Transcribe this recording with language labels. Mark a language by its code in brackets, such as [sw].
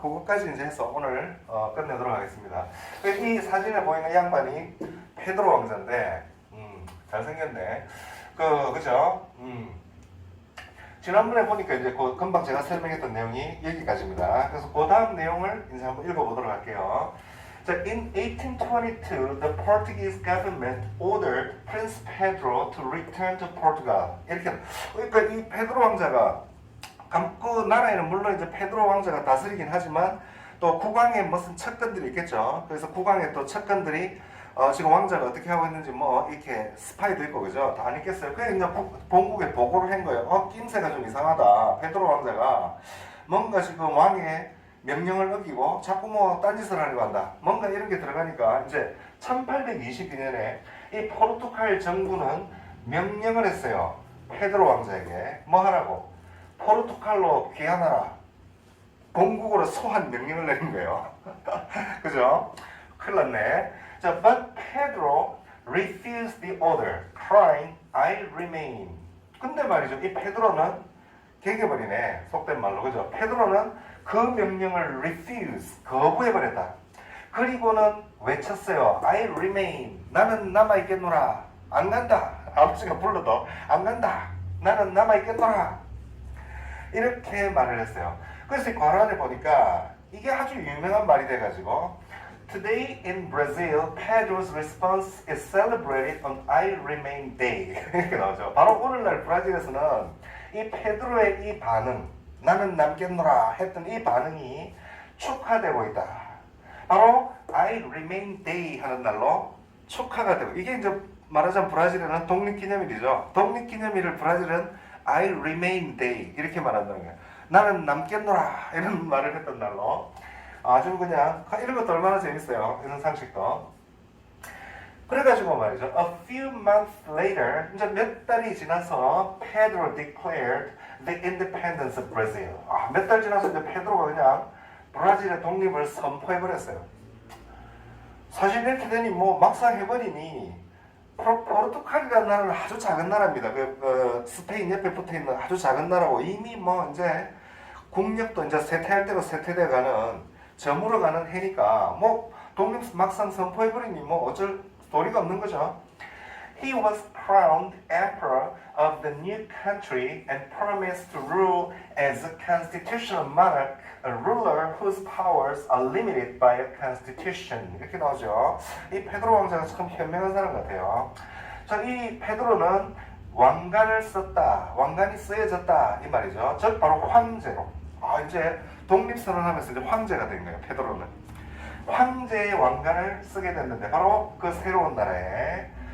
[ko] 그것까지 이제 해서 오늘 끝내도록 하겠습니다. 이 사진에 보이는 양반이 페드로 왕자인데 잘생겼네. 그죠? 지난번에 보니까 이제 금방 제가 설명했던 내용이 여기까지입니다. 그래서 그 다음 내용을 이제 한번 읽어보도록 할게요. [en] 자, in 1822, the Portuguese government ordered Prince Pedro to return to Portugal. [ko] 이렇게 그러니까 이 페드로 왕자가 그 나라에는 물론 이제 페드로 왕자가 다스리긴 하지만 또 국왕의 무슨 척근들이 있겠죠. 그래서 국왕의 또 척근들이 지금 왕자가 어떻게 하고 있는지 뭐 이렇게 스파이도 있고 그죠? 다 안 있겠어요. 그래서 이제 본국에 보고를 한 거예요. 낌새가 좀 이상하다. 페드로 왕자가 뭔가 지금 왕의 명령을 어기고 자꾸 뭐 딴짓을 하려고 한다. 뭔가 이런 게 들어가니까 이제 1822년에 이 포르투갈 정부는 명령을 했어요. 페드로 왕자에게 뭐 하라고? 포르투갈로 귀환하라. 본국으로 소환 명령을 내린 거예요. 그죠? 큰일 났네. [en] 자, but Pedro refused the order, crying, I remain. [ko] 근데 말이죠, 이 페드로는 개겨버리네. 속된 말로. 그죠? 페드로는 그 명령을 refuse, 거부해버렸다. 그리고는 외쳤어요. [en] I remain. [ko] 나는 남아있겠노라. 안 간다. 아버지가 불러도 안 간다. 나는 남아있겠노라. 이렇게 말을 했어요. 그래서 이 관안에 보니까 이게 아주 유명한 말이 돼가지고 [en] Today in Brazil, Pedro's response is celebrated on I Remain Day. [ko] 이렇게 나오죠. 바로 오늘날 브라질에서는 이 페드로의 이 반응, 나는 남겠노라 했던 이 반응이 축하되고 있다. 바로 I Remain Day 하는 날로 축하가 되고, 이게 이제 말하자면 브라질에는 독립기념일이죠. 독립기념일을 브라질은 I Remain Day 이렇게 말한다는 거예요. 나는 남겠노라 이런 말을 했던 날로. 아주 그냥 이런 것도 얼마나 재밌어요. 이런 상식도. 그래가지고 말이죠. [en] A few months later, [ko] 이제 몇 달이 지나서 [en] Pedro declared the independence of Brazil. [ko] 몇 달 지나서 이제 페드로가 그냥 브라질의 독립을 선포해버렸어요. 사실 이렇게 되니 뭐 막상 해버리니 포르투갈이라는 나라는 아주 작은 나라입니다. 스페인 옆에 붙어있는 아주 작은 나라고 이미 뭐 이제 국력도 이제 쇠퇴할 대로 쇠퇴돼가는 저물어가는 해니까 뭐 독립 막상 선포해버리니 뭐 어쩔 도리가 없는 거죠. [en] He was crowned emperor of the new country and promised to rule as a constitutional monarch, a ruler whose powers are limited by a constitution. [ko] 이렇게 나오죠. 이 페드로 왕자가 참 현명한 사람 같아요. 자, 이 페드로는 왕관을 썼다. 왕관이 쓰여졌다. 이 말이죠. 즉 바로 황제로. 이제 독립선언하면서 이제 황제가 된 거예요. 페드로는. 황제의 왕관을 쓰게 됐는데 바로 그 새로운 나라에.